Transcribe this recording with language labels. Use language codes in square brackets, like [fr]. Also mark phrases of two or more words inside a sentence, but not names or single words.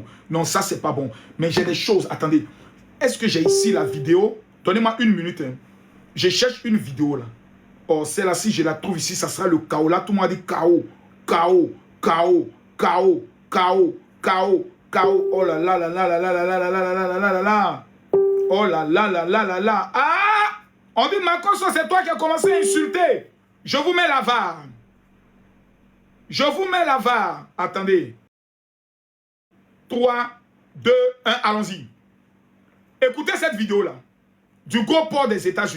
[fr] Non, ça, c'est pas bon. Mais j'ai des choses. Attendez. Est-ce que j'ai ici la vidéo? Donnez-moi une minute. Hein. Je cherche une vidéo là. Oh, celle-là, si je la trouve ici, ça sera le chaos. Là, tout le monde dit chaos. Chaos. Chaos. Chaos. Chaos. Chaos. Chaos. Oh là là là là là là là là là là là là là là. Oh là là là là là là. Ah! On dit Makosso, c'est toi qui as commencé à insulter. Je vous mets la VAR. Je vous mets la VAR. Attendez. 3, 2, 1, allons-y. Écoutez cette vidéo-là. Du gros port des États-Unis.